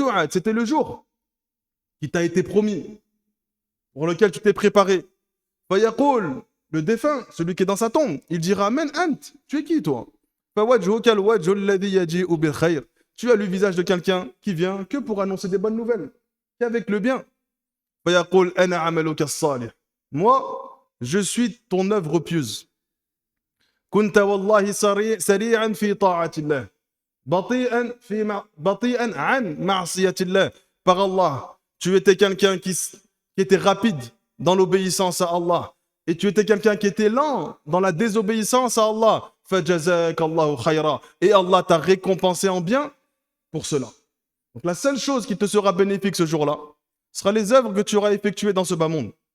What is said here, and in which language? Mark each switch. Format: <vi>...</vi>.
<fr>C'était le jour qui t'a été promis, pour lequel tu t'es préparé.</fr> <ar>فيقول,</ar> <fr>le défunt, celui qui est dans sa tombe, il dira,</fr> <ar>Men ant,</ar> <fr>tu es qui toi?</fr> <ar>فوجهك الوجه الذي يجيء بالخير.</ar> <fr>Tu as le visage de quelqu'un qui vient que pour annoncer des bonnes nouvelles, qu'avec le bien.</fr> <ar>فيقول أنا عملك الصالح.</ar> <fr>Moi, je suis ton œuvre pieuse.</fr> <ar>كنت والله سريعا في طاعة الله. بطيئا عن معصية الله.</ar> <fr>Par Allah, tu étais quelqu'un qui était rapide dans l'obéissance à Allah. Et tu étais quelqu'un qui était lent dans la désobéissance à Allah.</fr> <ar>فجزاك الله خيرا.</ar> <fr>Et Allah t'a récompensé en bien pour cela. Donc la seule chose qui te sera bénéfique ce jour-là sera les œuvres que tu auras effectuées dans ce bas monde.</fr>